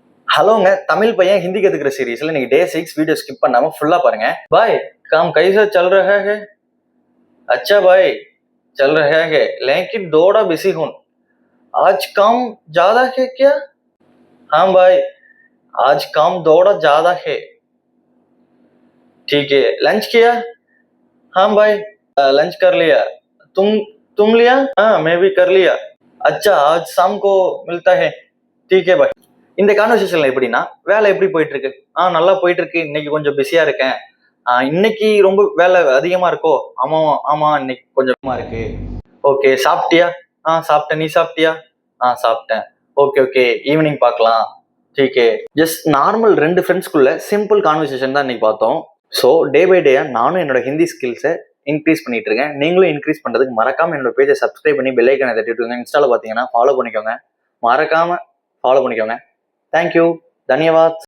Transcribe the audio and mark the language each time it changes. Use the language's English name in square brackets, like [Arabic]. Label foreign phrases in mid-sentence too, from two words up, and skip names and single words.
[Tamil] ஹலோங்க, தமிழ் பையன் ஹிந்தி கத்துக்கிற சீரீஸ்ல இன்னைக்கு [English] day 6 video [Tamil] ஸ்கிப் பண்ணாம ஃபுல்லா பாருங்க. [Hindi] பாய் काम कैसा चल रहा है? अच्छा भाई चल रहा है लेकिन थोड़ा बिजी हूं. आज काम ज्यादा है क्या? हाँ भाई आज काम थोड़ा ज्यादा है. ठीक है लंच किया? हाँ भाई लंच कर लिया. तुम तुम लिया? हाँ मैं भी कर लिया. अच्छा आज शाम को मिलता है. ठीक है भाई. [Tamil] இந்த கான்வர்சேஷன்ல எப்படின்னா, வேலை எப்படி போயிட்டு இருக்கு? நல்லா போயிட்டு இருக்கு. இன்னைக்கு கொஞ்சம் பிஸியா இருக்கேன். இன்னைக்கு ரொம்ப வேலை அதிகமா இருக்கோ? ஆமா ஆமா இன்னைக்கு கொஞ்சமா இருக்கு. ஓகே சாப்பிட்டியா? சாப்பிட்டேன். நீ சாப்பிட்டியா? சாப்பிட்டேன். [English] okay okay evening [Tamil] பார்க்கலாம். டீகே. [English] just normal [Tamil] 2 ஃப்ரெண்ட்ஸ்குள்ள [English] simple conversation [Tamil] தான் இன்னைக்கு பார்த்தோம். [English] so day by day [Tamil] நானும் என்னோட ஹிந்தி ஸ்கில்ஸை இன்க்ரீஸ் பண்ணிட்டு இருக்கேன். நீங்களும் இன்க்ரீஸ் பண்றதுக்கு மறக்காம என்னோட பேஜை சப்ஸ்கிரைப் பண்ணி [English] bell icon [Tamil] தட்டிட்டு இன்ஸ்டால பாத்தீங்கன்னா ஃபாலோ பண்ணிக்கோங்க. மறக்காம ஃபாலோ பண்ணிக்கோங்க. [English] thank you. धन्यवाद.